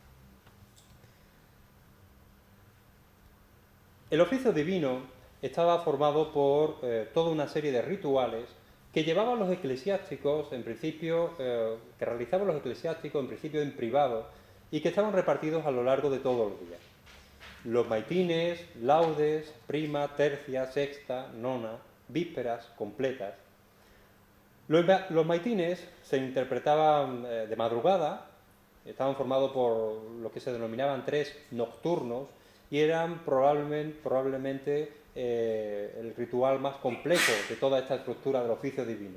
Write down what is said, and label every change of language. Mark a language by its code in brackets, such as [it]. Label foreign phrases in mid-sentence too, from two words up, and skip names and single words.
[es] El oficio divino estaba formado por toda una serie de rituales que llevaban los eclesiásticos, en principio, que realizaban los eclesiásticos en principio en privado y que estaban repartidos a lo largo de todos los días. Los maitines, laudes, prima, tercia, sexta, nona, vísperas, completas. Los maitines se interpretaban de madrugada, estaban formados por lo que se denominaban 3 nocturnos y eran probablemente el ritual más complejo de toda esta estructura del oficio divino.